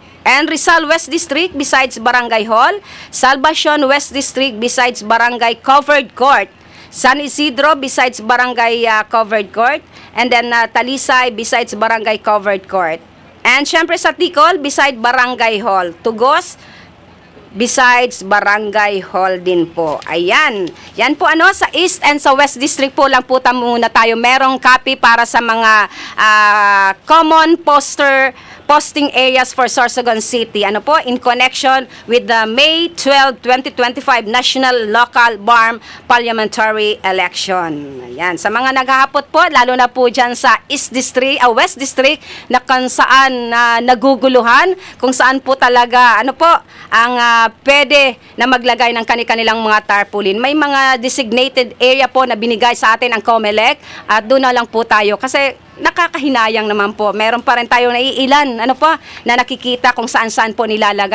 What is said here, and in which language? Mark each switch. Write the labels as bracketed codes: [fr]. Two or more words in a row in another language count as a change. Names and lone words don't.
[en] And Rizal West District, besides Barangay Hall. Salvacion West District, besides Barangay Covered Court. San Isidro, besides Barangay Covered Court. And then Talisay, besides Barangay Covered Court. And syempre sa Ticol, beside Barangay Hall. Tugos, besides Barangay Hall [tl] din po. Ayan. Yan po sa East and sa West District po lang po muna tayo. Merong copy para sa mga [en] common posting areas for Sorsogon City. In connection with the May 12, 2025 National Local Barm Parliamentary Election. Ayan. [tl] Sa mga naghahapot po, lalo na po dyan sa East District, West District, na kung saan naguguluhan, kung saan po talaga, ang pwede na maglagay ng kanilang mga tarpaulin. May mga designated area po na binigay sa atin ang COMELEC at doon na lang po tayo. Kasi nakakahinayang naman po. Meron pa rin tayong naiilan, na nakikita kung saan-saan po nilalagay.